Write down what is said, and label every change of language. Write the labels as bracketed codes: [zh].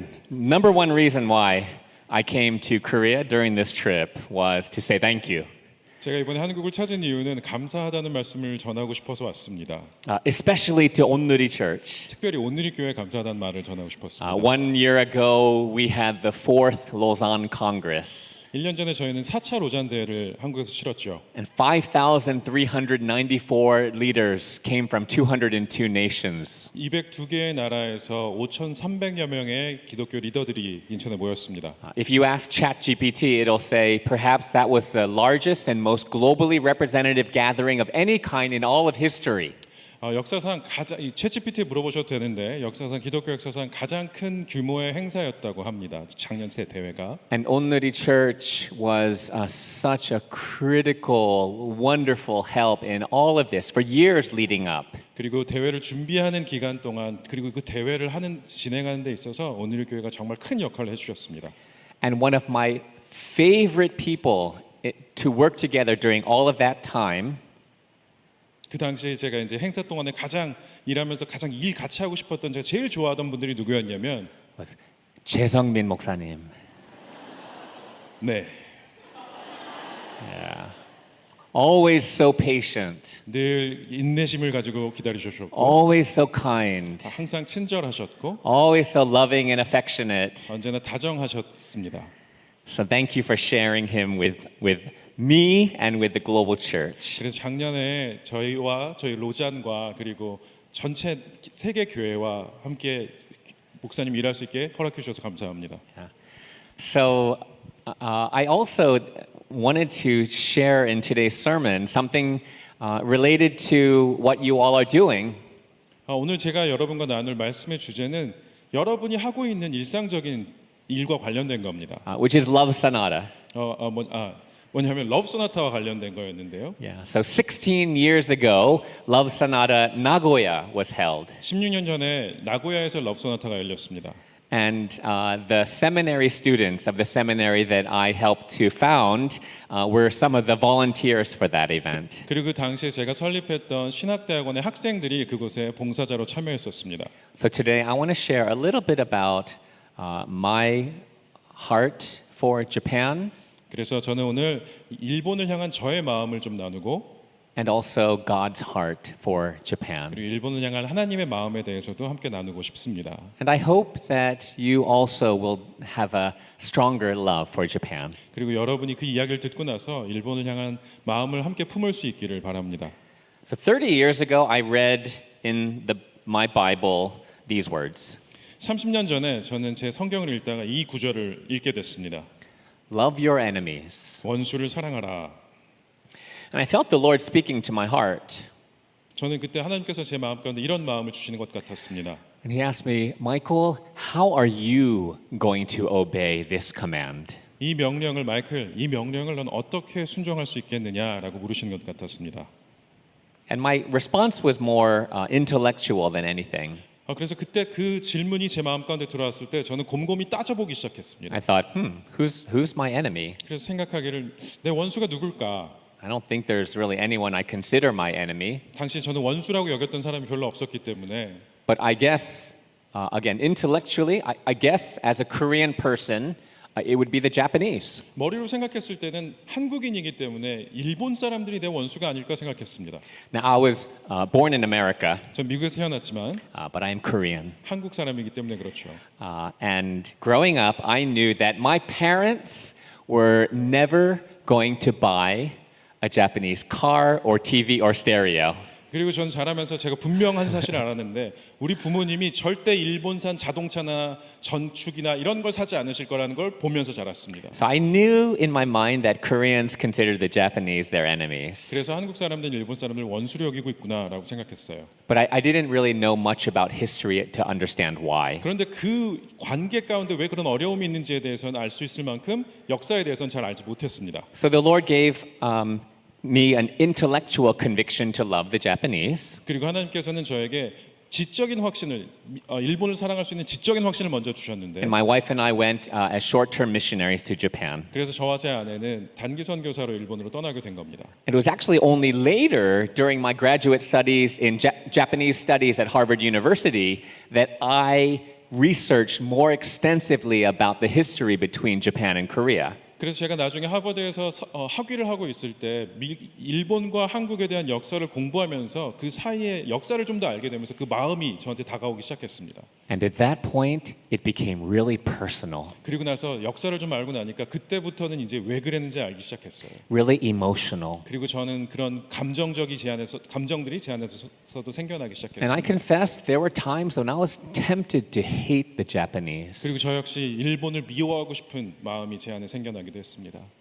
[en] Number one reason why I came to Korea during this trip was to say thank you. [ko] 제가 이번에 한국을 찾은 이유는 감사하다는 말씀을 전하고 싶어서 왔습니다. [en] Especially to 온누리 Church. [ko] 특별히 온누리 교회에 감사하다는 말을 전하고 싶었습니다. [en] 1 year ago, we had the 4th Lausanne Congress. [ko] 1년 전에 저희는 4차 로잔 대회를 한국에서 치렀죠. [en] And 5,394 leaders came from 202 nations. [ko] 202개의 나라에서 5,300여 명의 기독교 리더들이 인천에 모였습니다. [en] If you ask ChatGPT, it'll say perhaps that was the largest and most globally representative gathering of any kind in all of history. [ko] 역사상 가장 챗GPT에 물어보셔도 되는데 역사상 기독교 역사상 가장 큰 규모의 행사였다고 합니다. 작년 새 대회가. [en] And 온누리 Church was such a critical, wonderful help in all of this for years leading up. [ko] 그리고 대회를 준비하는 기간 동안 그리고 그 대회를 진행하는 데 있어서 온누리 교회가 정말 큰 역할을 해주셨습니다. [en] And one of my favorite people to work together during all of that time. [ko] 그 당시에 제가 이제 행사 동안에 가장 일하면서 가장 일 같이 하고 싶었던 제가 제일 좋아하던 분들이 누구였냐면 최성민 목사님. 네. [en] Yeah. Always so patient. [ko] 늘 인내심을 가지고 기다리셨고 [en] Always so kind. [ko] 항상 친절하셨고 [en] Always so loving and affectionate. [ko] 언제나 다정하셨습니다. [en] So thank you for sharing him with me and with the global church. [ko] 그래서 작년에 저희와 저희 로잔과 그리고 전체 세계 교회와 함께 목사님 일할 수 있게 허락해 주셔서 감사합니다. [en] So I also wanted to share in today's sermon something related to what you all are doing. [ko] 오늘 제가 여러분과 나눌 말씀의 주제는 여러분이 하고 있는 일상적인 일과 관련된 겁니다. [en] Which is Love Sonata. [ko] 뭐냐면 러브 소나타와 관련된 거였는데요. [en] Yeah. So 16 years ago, Love Sonata Nagoya was held. [ko] 16년 전에 나고야에서 러브 소나타가 열렸습니다. [en] And the seminary students of the seminary that I helped to found were some of the volunteers for that event. [ko] 그리고 그 당시에 제가 설립했던 신학대학원의 학생들이 그곳에 봉사자로 참여했었습니다. [en] So today I want to share a little bit about my heart for Japan. [ko] 그래서 저는 오늘 일본을 향한 저의 마음을 좀 나누고 [en] and also God's heart for Japan. [ko] 그리고 일본을 향한 하나님의 마음에 대해서도 함께 나누고 싶습니다. [en] And I hope that you also will have a stronger love for Japan. [ko] 그리고 여러분이 그 이야기를 듣고 나서 일본을 향한 마음을 함께 품을 수 있기를 바랍니다. [en] So 30 years ago I read in my Bible these words. [ko] 30년 전에 저는 제 성경을 읽다가 이 구절을 읽게 됐습니다. [en] Love your enemies. [ko] 원수를 사랑하라. [en] And I felt the Lord speaking to my heart. [ko] 저는 그때 하나님께서 제 마음 가운데 이런 마음을 주시는 것 같았습니다. [en] And he asked me, Michael, how are you going to obey this command? [ko] 이 명령을 마이클, 이 명령을 넌 어떻게 순종할 수 있겠느냐라고 물으시는 것 같았습니다. [en] And my response was more intellectual than anything. [ko] 그래서 그때 그 질문이 제 마음 가운데 들어왔을 때 저는 곰곰이 따져보기 시작했습니다. [en] I thought, who's my enemy? [ko] 그래서 생각하기를 내 원수가 누굴까? [en] I don't think there's really anyone I consider my enemy. [ko] 당시 저는 원수라고 여겼던 사람이 별로 없었기 때문에 [en] But I guess, again, intellectually, I guess as a Korean person, it would be the Japanese. [ko] 머리로 생각했을 때는 한국인이기 때문에 일본 사람들이 내 원수가 아닐까 생각했습니다. [en] Now, I was born in America, [ko] 전 미국에서 태어났지만 [en] but I am Korean. [ko] 한국 사람이기 때문에 그렇죠. [en] And growing up, I knew that my parents were never going to buy a Japanese car or TV or stereo. [ko] 그리고 전 자라면서 제가 분명한 사실을 알았는데 우리 부모님이 절대 일본산 자동차나 전축이나 이런 걸 사지 않으실 거라는 걸 보면서 자랐습니다. [en] So I knew in my mind that Koreans considered the Japanese their enemies. [ko] 그래서 한국 사람들은 일본 사람들 원수로 여기고 있구나라고 생각했어요. [en] But I didn't really know much about history to understand why. [ko] 그런데 그 관계 가운데 왜 그런 어려움이 있는지에 대해서는 알 수 있을 만큼 역사에 대해서는 잘 알지 못했습니다. [en] So the Lord gave me an intellectual conviction to love the Japanese. [ko] 그리고 하나님께서는 저에게 지적인 확신을 일본을 사랑할 수 있는 지적인 확신을 먼저 주셨는데 [en] And my wife and I went as short-term missionaries to Japan. [ko] 그래서 저와 제 아내는 단기 선교사로 일본으로 떠나게 된 겁니다. [en] It was actually only later during my graduate studies in Japanese studies at Harvard University that I researched more extensively about the history between Japan and Korea. [ko] 그래서 제가 나중에 하버드에서 학위를 하고 있을 때 일본과 한국에 대한 역사를 공부하면서 그 사이의 역사를 좀 더 알게 되면서 그 마음이 저한테 다가오기 시작했습니다. [en] And at that point, it became really personal, [ko] 그리고 나서 역사를 좀 알고 나니까 그때부터는 이제 왜 그랬는지 알기 시작했어요. [en] really emotional. [ko] 그리고 저는 그런 감정들이 제 안에서도 생겨나기 [en] And I [ko] 시작했습니다. [en] confess there were times when I was tempted to hate the Japanese. [ko] 그리고 저 역시 일본을 미워하고 싶은 마음이 제 안에 생겨나기도 했습니다.